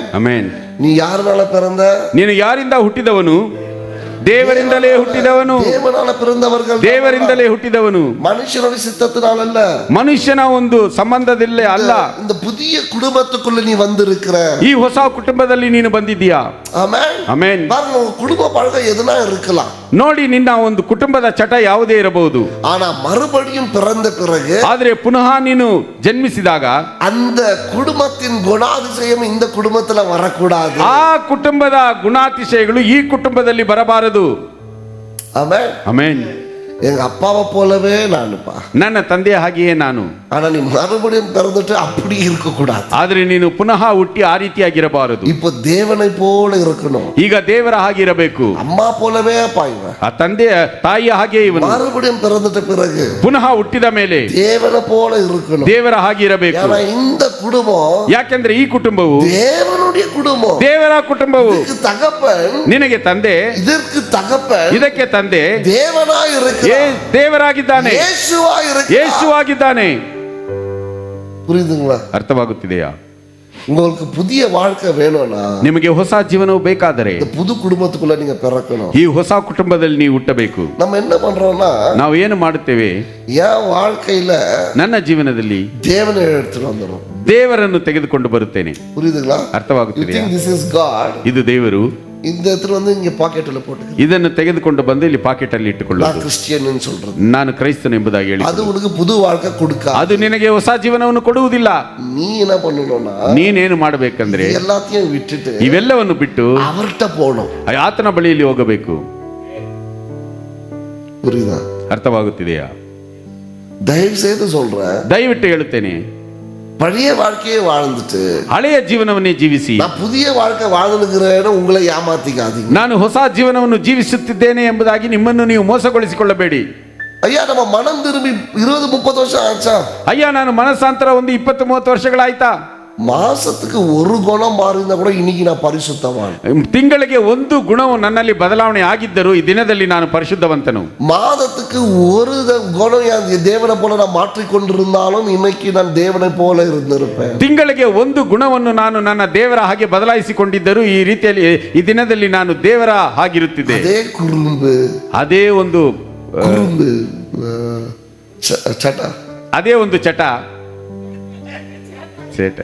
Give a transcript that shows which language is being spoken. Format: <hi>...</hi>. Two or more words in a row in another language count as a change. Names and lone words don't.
<kn>ಆಮೆನ್.</kn> <ta>நீ யாருனால பிறந்த?</ta> <kn>ನೀನು ಯಾರಿಂದ ಹುಟ್ಟಿದವನು? ದೇವರಿಂದಲೇ ಹುಟ್ಟಿದವನು.</kn> <ta>தேவனால பிறந்தவர்கள்.</ta> <kn>ದೇವರಿಂದಲೇ ಹುಟ್ಟಿದವನು.</kn> <ta>மனுஷனுடைய சித்தத்தினால அல்ல.</ta> <kn>ಮನುಷ್ಯನ ಒಂದು ಸಂಬಂಧದಲ್ಲೇ ಅಲ್ಲ.</kn> <ta>இந்த புதிய குடும்பத்துக்குள்ள நீ வந்திருக்கிற.</ta> <kn>ಈ ಹೊಸ ಕುಟುಂಬದಲ್ಲಿ ನೀನು ಬಂದಿದ್ದೀಯಾ.</kn> <ta>ஆமென்.</ta> <kn>ಆಮೆನ್.</kn> <ta>பாருங்க உங்க குடும்ப பழக்கம் எதுனா இருக்கலாம்.</ta> <kn>ನೋಡಿ, ನಿನ್ನ ಒಂದು ಕುಟುಂಬದ ಚಟ ಯಾವುದೇ ಇರಬಹುದು.</kn> <ta>ஆனா மறுபடியும் பிறந்த பிறகு,</ta> <kn>ಆದ್ರೆ ಪುನಃ ನೀನು ಜನ್ಮಿಸಿದಾಗ</kn> <ta>அந்த குடும்பத்தின் குணாதிசயம் இந்த குடும்பத்துல வரக்கூடாது.</ta> <kn>ಆ ಕುಟುಂಬದ ಗುಣಾತಿಶಯಗಳು ಈ ಕುಟುಂಬದಲ್ಲಿ ಬರಬಾರದು.</kn> <ta>ஆமென்.</ta> <kn>ಆಮೆನ್.</kn> <ta>எங்க அப்பாவை போலவே நானுப்பா.</ta> <kn>ನನ್ನ ತಂದೆಯ ಹಾಗೆಯೇ ನಾನು.</kn> <ta>ஆனா நீ மறுபடியும் பிறந்துட்டு அப்படி இருக்க கூடாது.</ta> <kn>ಆದ್ರೆ ನೀನು ಪುನಃ ಹುಟ್ಟಿ ಆ ರೀತಿಯಾಗಿರಬಾರದು.</kn> <ta>இப்போ தேவனை போல இருக்கணும்.</ta> <kn>ಈಗ ದೇವರ ಹಾಗೆ ಇರಬೇಕು.</kn> <ta>அம்மா போலவே பாய்வ.</ta> <kn>ಆ ತಂದೆಯ ತಾಯಿಯ ಹಾಗೆ ಇವನು.</kn> <ta>மறுபடியும் பிறந்துட்ட பிறகு</ta> <kn>ಪುನಃ ಹುಟ್ಟಿದ ಮೇಲೆ</kn> <ta>தேவனை போல இருக்கணும்.</ta> <kn>ದೇವರ ಹಾಗೆ ಇರಬೇಕು.</kn> <ta>ஏன்னா இந்த குடும்பம்,</ta> <kn>ಯಾಕೆಂದ್ರೆ ಈ ಕುಟುಂಬವು</kn> <ta>தேவனுடைய குடும்பம்.</ta> <kn>ದೇವರ ಕುಟುಂಬವು.</kn> <ta>இதுக்கு தகப்பன்,</ta> <kn>ನಿನಗೆ ತಂದೆ,</kn> <ta>இதற்கு தகப்பன்</ta> <kn>ಇದಕ್ಕೆ ತಂದೆ</kn> <ta>தேவனாய் இருக்கிறார்.</ta> <kn>ದೇವರಾಗಿದ್ದಾನೆ,</kn> <ta>ಯೇಸುವಾய் இருக்கிறார்.</ta> <kn>ಯೇಸುವಾಗಿದ್ದಾನೆ.</kn> <ta>புரியுதுங்களா?</ta> <kn>ಅರ್ಥವಾಗುತ್ತಿದೆಯಾ?</kn> <ta>உங்களுக்கு புதிய வாழ்க்கை வேணும்னா,</ta> <kn>ನಿಮಗೆ ಹೊಸ ಜೀವನವು ಬೇಕಾದರೆ</kn> <ta>இந்த புது குடும்பத்துக்குள்ள நீங்க பிறக்கணும்.</ta> <kn>ಈ ಹೊಸ ಕುಟುಂಬದಲ್ಲಿ ನೀವು ಹುಟ್ಟಬೇಕು.</kn> <ta>நம்ம என்ன பண்றோம்னா,</ta> <kn>ನಾವು ಏನು ಮಾಡುತ್ತೇವೆ?</kn> <ta>என் வாழ்க்கையில</ta> <kn>ನನ್ನ ಜೀವನದಲ್ಲಿ</kn> <ta>தேவனை எடுத்துட்டு வந்துடும்.</ta> <kn>ದೇವರನ್ನು ತೆಗೆದುಕೊಂಡು ಬರುತ್ತೇನೆ.</kn> <ta>புரியுதுங்களா?</ta> <en>You</en> <kn>ಅರ್ಥವಾಗುತ್ತಿದೆಯಾ?</kn> <en>think this is God?</en> <kn>ಇದು ದೇವರು.</kn> <ta>இந்த இடத்துல வந்து இங்க பாக்கெட்ல போட்டுக்க.</ta> <kn>ಇದನ್ನು ತೆಗೆದುಕೊಂಡು ಬಂದು ಇಲ್ಲಿ ಪಾಕೆಟ್ ಅಲ್ಲಿ</kn> <ta>நான்</ta> <kn>ಇಟ್ಟುಕೊಳ್ಳುವುದು.</kn> <ta>கிறிஸ்டியன் சொல்றது.</ta> <kn>ನಾನು ಕ್ರೈಸ್ತನು ಎಂಬುದಾಗಿ ಹೇಳಿ,</kn> <ta>அது உனக்கு புது வாழ்க்கை கொடுக்காது.</ta> <kn>ಅದು ನಿನಗೆ ಹೊಸ ಜೀವನವನ್ನು ಕೊಡುವುದಿಲ್ಲ.</kn> <ta>நீ என்ன பண்ணணும்னா,</ta> <kn>ನೀನೇನು ಮಾಡಬೇಕಂದ್ರೆ</kn> <ta>எல்லாத்தையும் விட்டுட்டு</ta> <kn>ಇವೆಲ್ಲವನ್ನು ಬಿಟ್ಟು</kn> <ta>அவர்கிட்ட போகணும்.</ta> <kn>ಆತನ ಬಳಿಯಲ್ಲಿ ಹೋಗಬೇಕು.</kn> <ta>புரியுதா?</ta> <kn>ಅರ್ಥವಾಗುತ್ತಿದೆಯಾ?</kn> <ta>தயவு செய்து சொல்றேன்,</ta> <kn>ದಯವಿಟ್ಟು ಹೇಳುತ್ತೇನೆ,</kn> <ta>பழைய வாழ்க்கையை வாழ்ந்துட்டு</ta> <kn>ಹಳೆಯ ಜೀವನವನ್ನೇ ಜೀವಿಸಿ.</kn> <ta>நான் புதிய வாழ்க்கை வாழ்ந்துக்கிறேன்னு உங்களை ஏமாத்திக்காதீங்க.</ta> <kn>ನಾನು ಹೊಸ ಜೀವನವನ್ನು ಜೀವಿಸುತ್ತಿದ್ದೇನೆ ಎಂಬುದಾಗಿ ನಿಮ್ಮನ್ನು ನೀವು ಮೋಸಗೊಳಿಸಿಕೊಳ್ಳಬೇಡಿ.</kn> <ta>ஐயா, நம்ம மனம் திரும்பி 20-30 வருஷம் ஆச்சா?</ta> <kn>ಅಯ್ಯ, ನಾನು ಮನಸ್ಸಾಂತರ ಒಂದು 20-30 ವರ್ಷಗಳಾಯ್ತಾ?</kn> <ta>மாசத்துக்கு ஒரு குணம் மாறினா கூட இன்னைக்கு நான் பரிசுத்தவான்.</ta> <kn>ತಿಂಗಳಿಗೆ ಒಂದು ಗುಣವು ನನ್ನಲ್ಲಿ ಬದಲಾವಣೆ ಆಗಿದ್ದರೂ ಈ ದಿನದಲ್ಲಿ ನಾನು ಪರಿಶುದ್ಧವಂತನು.</kn> <ta>மாதத்துக்கு ஒரு குணம் என் தேவனை போல நான் மாற்றிக்கொண்டிருந்தாலும் இன்னைக்கு நான் தேவனை போல இருந்திருப்பேன்.</ta> <kn>ತಿಂಗಳಿಗೆ ಒಂದು ಗುಣವನ್ನು ನಾನು ನನ್ನ ದೇವರ ಹಾಗೆ ಬದಲಾಯಿಸಿಕೊಂಡಿದ್ದರೂ ಈ ರೀತಿಯಲ್ಲಿ ಈ ದಿನದಲ್ಲಿ ನಾನು ದೇವರ ಹಾಗಿರುತ್ತಿದ್ದೆ.</kn> <ta>அதே குறும்பு,</ta> <kn>ಅದೇ ಒಂದು</kn> <ta>குறும்பு சட்டா,</ta> <kn>ಅದೇ ಒಂದು ಚಟ.</kn> <ta>சேட்டை</ta>